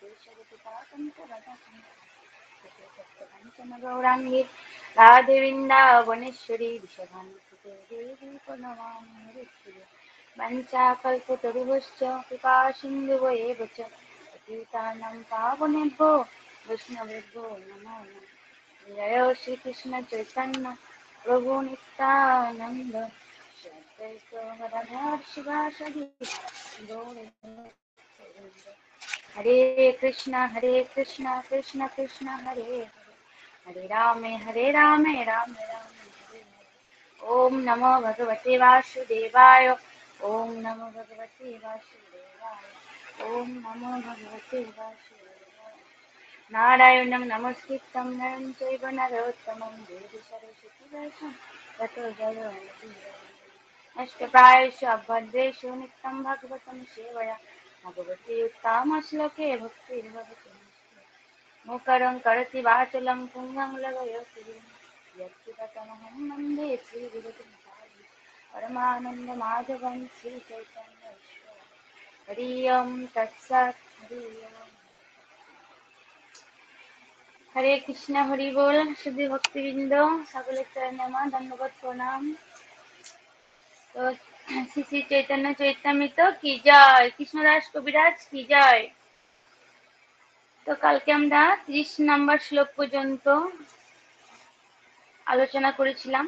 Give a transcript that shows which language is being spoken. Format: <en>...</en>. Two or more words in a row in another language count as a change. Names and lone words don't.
<sa>कंचन गौरांगी राधे वृंदावनेश्वरी विषभानुसुते देवी प्रणमामि हरिप्रिये वंचाकल्पतरुभ्यश्च कृपा सिन्धुभ्येव च पतितानां पावनेभ्यो वैष्णवेभ्यो नमो नमः। जय श्री कृष्ण चैतन्य प्रभु नित्यानंद शिवासदि हरे कृष्ण कृष्ण कृष्ण हरे हरे हरे राम राम राम हरे हरे। ओम नमो भगवते वासुदेवाय ओम नमो भगवते वासुदेवाय ओम नमो भगवते वासुदेवाय। नारायणं नमस्कृतं नरं चैव नरोत्तमं देवी सरस्वती व्यासं ततो जयमुदीरये। नष्टप्रायेषु अभद्रेषु नित्यं भागवतं सेवया भगवती उत्तमश्लोके भक्तिर्भवति मुखरं करोति वाचालं पुण्यं लभयति यत्कृतमहं वन्दे श्रीगुरुं परमानन्दमाधवं श्रीचैतन्येश्वरं हरि ओं तत्सत् हरि ओम्। हरे कृष्ण हरि बोल।</sa> <bn>শুদ্ধি ভক্তিবৃন্দ সকলের চরণে আমার ধন্যবাদ প্রণাম। তো শ্রী শ্রী চৈতন্য চৈতামৃত কি জয়, কৃষ্ণদাস কবিরাজ কি জয়। তো কালকে আমরা 30 নম্বর শ্লোক পর্যন্ত আলোচনা করেছিলাম।</bn>